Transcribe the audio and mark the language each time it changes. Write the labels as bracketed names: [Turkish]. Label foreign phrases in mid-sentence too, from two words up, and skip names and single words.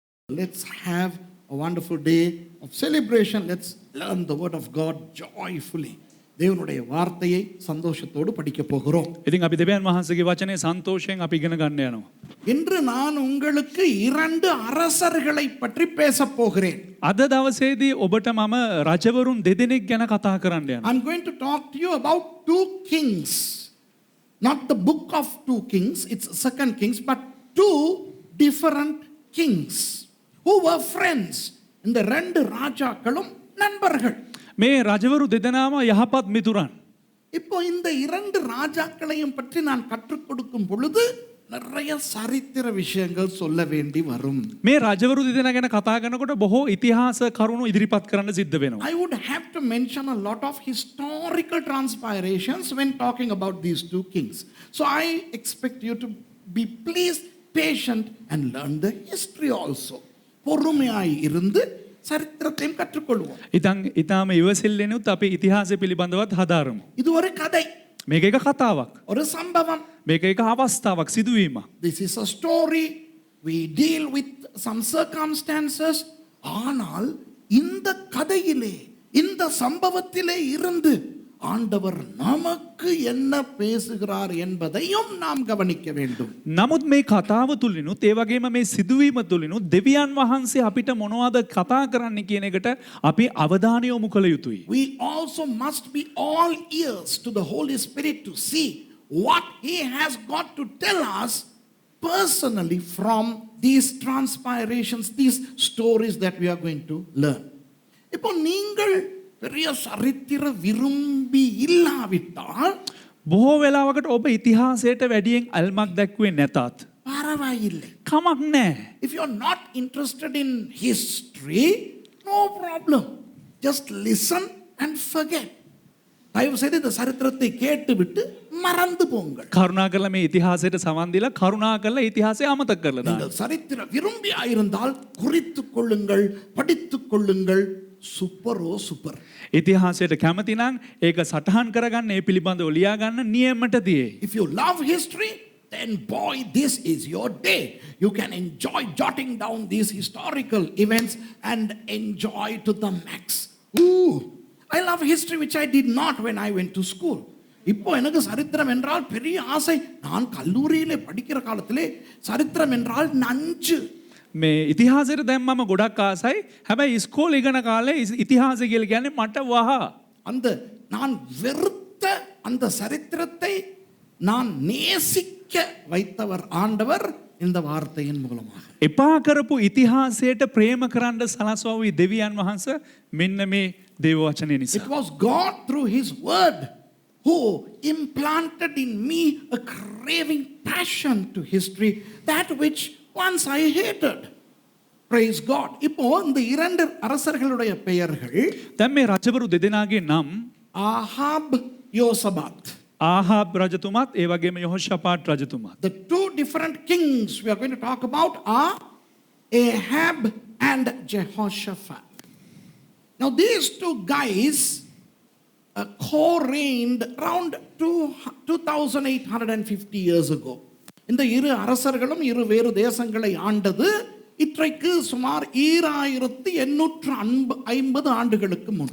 [English] Let's have a wonderful day of celebration. Let's learn the word of God joyfully. [Tamil] தேவனுடைய வார்த்தையை சந்தோஷத்தோடு படிக்க போகிறோம். [Sinhala] ඉතින් අපි දෙවියන් වහන්සේගේ වචනේ සන්තෝෂයෙන් අපි ඉගෙන ගන්න යනවා. [Tamil] இன்று நான் உங்களுக்கு இரண்டு அரசர்களை பற்றி பேசப் போகிறேன். [Sinhala] අද දවසේදී ඔබට මම රජවරුන් දෙදෙනෙක් ගැන කතා කරන්න යනවා. [English] I'm going to talk to you about two kings. Not the book of two kings, it's second kings, but two different kings who were friends. [Tamil] இந்த ரெண்டு ராஜாக்களும் நண்பர்கள். [Sinhala] මේ රජවරු දෙදෙනාම යහපත් මිතුරන්. [Tamil] இப்போ இந்த இரண்டு ராஜாக்களையும் பற்றி நான் கற்றுக் கொடுக்கும் பொழுது நிறைய சரித்திர விஷயங்கள் சொல்ல வேண்டி வரும். [Sinhala] මේ රජවරු දෙදෙනා ගැන කතා කරනකොට බොහෝ ඉතිහාස කරුණු ඉදිරිපත් කරන්න සිද්ධ වෙනවා. [English] I would have to mention a lot of historical transpirations when talking about these two kings. So I expect you to be please patient and learn the history also. [Tamil] பொறுமையாய் இருந்து சரித்திரத்தையும் கற்றுக்கொள்வோம். [Sinhala] ඉතාම ඉවසිල්ලෙනුත් අපි ඉතිහාසය පිළිබඳවත් හදාරමු. [Tamil] இது ஒரு கதை. [Sinhala] මේක එක කතාවක්. [Tamil] ஒரு சம்பவம். [Sinhala] මේක එක අවස්ථාවක් සිදුවීමක්. [English] This is a story. We deal with some circumstances. [Tamil] ஆனால் இந்த கதையிலே இந்த சம்பவத்திலே இருந்து ஆண்டவர் நமக்கு என்ன பேசுகிறார் என்பதையும் நாம் கவனிக்க வேண்டும். [Sinhala] නමුත් මේ කතාව තුලිනුත් ඒ වගේම මේ සිදුවීම තුලිනුත් දෙවියන් වහන්සේ අපිට මොනවද කතා කරන්න කියන එකට අපි අවධානය යොමු කළ යුතුයි. [English] We also must be all ears to the Holy Spirit to see what he has got to tell us personally from these transpirations, these stories that we are going to learn. [Tamil] இப்போ நீங்கள் பெரிய சரித்திர விரும்பி இல்லாவிட்டால் [Sinhala] බොහෝ වෙලාවකට ඔබ ඉතිහාසයට වැඩියෙන් අල්මක් දැක්ුවේ නැතත් [Tamil] பரவாயில்லை. [Sinhala] කමක් නැහැ. [English] If you are not interested in history, no problem. Just listen and forget. [Tamil] தயவு செய்து இந்த சரித்திரத்தை கேட்டுவிட்டு மறந்து போங்கள். [Sinhala] කරුණාකරලා මේ ඉතිහාසයට සමන් දීලා කරුණාකරලා ඉතිහාසය අමතක කරලා දාන්න. [Tamil] நீங்கள் சரித்திர விரும்பியா இருந்தால் குறித்துக் கொள்ளுங்கள், படித்துக் கொள்ளுங்கள். சூப்பரோ சூப்பர். [Sinhala] ඉතිහාසයට කැමති නම් ඒක සටහන් කරගන්න ඒ පිළිබඳව ලියා ගන්න නියමට තියේ. [English] If you love history, then boy, this is your day. You can enjoy jotting down these historical events and enjoy to the max. Ooh, I love history which I did not when I went to school. [Tamil] இப்போ எனக்கு சரித்திரம் என்றால் பெரிய ஆசை. நான் கல்லூரியிலே படிக்கிற காலத்திலே சரித்திரம் என்றால் நஞ்சு. [Sinhala] මේ ඉතිහාසයට දැන් මම ගොඩක් ආසයි. හැබැයි ඉස්කෝලේ ඉගෙන කාලේ ඉතිහාසය කියලා කියන්නේ මට වහ. [Tamil] அந்த நான் வெறுத்த அந்த சரித்திரத்தை நான் நேசிக்க வைத்தவர் ஆண்டவர் இந்த வார்த்தையின் மூலமாக. [Sinhala] එපා කරපු ඉතිහාසයට ප්‍රේම කරන්න සලස්වා වූ දෙවියන් වහන්සේ මෙන්න මේ දේව වචනේ නිසා. [English] It was God through his word who implanted in me a craving passion to history, that which once I hated. Praise God. [Tamil] இப்போ இந்த இரண்டு அரசர்களுடைய பெயர்கள் [Sinhala] දැන් මේ රජවරු දෙදෙනාගේ නම් [Tamil] ஆகாப் யோசபாத். [Sinhala] ආහාබ් රජතුමාත් ඒ වගේම යොහොෂාපාත් රජතුමාත්. [English] The two different kings we are going to talk about are Ahab and Jehoshaphat. Now these two guys co-reigned around 2850 years ago. [Tamil] இந்த இரு அரசர்களும் இரு வேறு தேசங்களை ஆண்டது இன்றைக்கு சுமார் 2850 ஆண்டுகளுக்கு முன்.